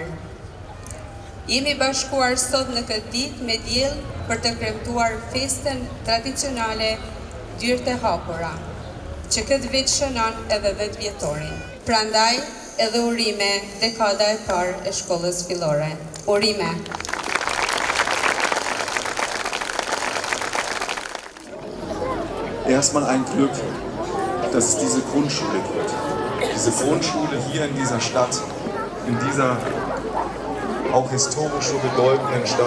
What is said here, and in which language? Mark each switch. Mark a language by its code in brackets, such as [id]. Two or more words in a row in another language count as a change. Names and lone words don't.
[sq] Jemi bashkuar sot në këtë ditë me diell për të kremtuar festën tradicionale Dyert e Hapura, që këtë vit shënon edhe 10 vjetorin. Prandaj edhe urime dekada e parë e shkollës fillore. Urime! [de] Erstmal ein Glück, dass es diese Grundschule gibt. Diese Grundschule hier in dieser Stadt, in dieser auch historisch so bedeutenden Stadt.